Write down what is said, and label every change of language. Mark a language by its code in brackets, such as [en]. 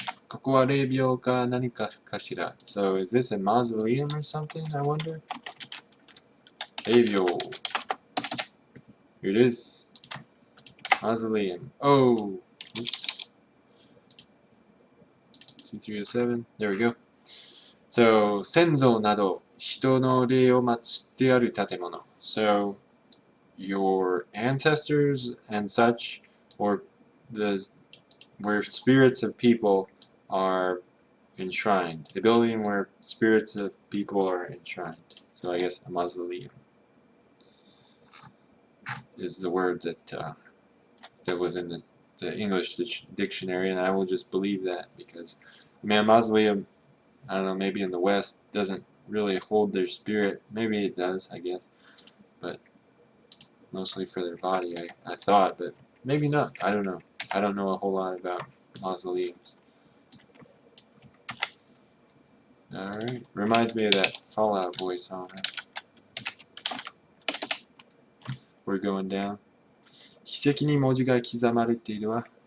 [ja] ここは霊廟か何かかしら. [en] So, is this a mausoleum or something, I wonder? 霊廟.Here it is. Mausoleum. Oh! Oops. 2307. There we go. [ja] So, 先祖など人の霊を祀ってある建物. [en] So, your ancestors and such, or where spirits of people are enshrined. The building where spirits of people are enshrined. So I guess a mausoleum is the word that was in the English dictionary, and I will just believe that, because I mean, a mausoleum, I don't know, maybe in the West doesn't really hold their spirit. Maybe it does, I guess, but mostly for their body, I thought, but maybe not. I don't know. I don't know a whole lot about mausoleums. Alright, reminds me of that Fallout Boy song, huh? We're going down. [ja] 筆跡に文字が刻まれているわ。